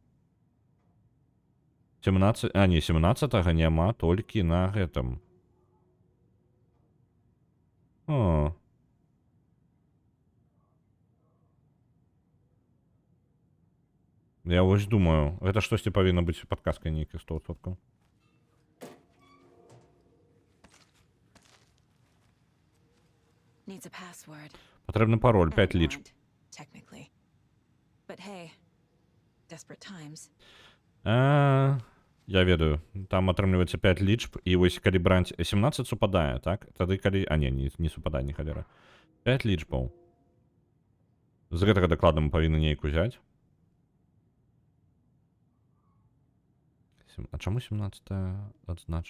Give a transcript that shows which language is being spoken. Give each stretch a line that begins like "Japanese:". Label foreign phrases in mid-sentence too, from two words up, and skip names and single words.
Belarusian: 17, а не, 17-го няма толькі на гэтым. О. Я вось думаю, гэта штосьці павінна быць падказкай нейкай 100%.
English: Needs a password.
Belarusian: Патрэбны пароль,
English: And 5 a
Belarusian: лічб.
English: warrant, technically. But hey, desperate times.
Belarusian: Я ведаю. Там атрымліваецца 5 лічб, і вось калі браць 17 супадае, так? Тады калі... А, не супадае, не халера. 5 лічбаў. З гэтага дакладна мы павінны нейк узяць. А чаму 17 адзначана?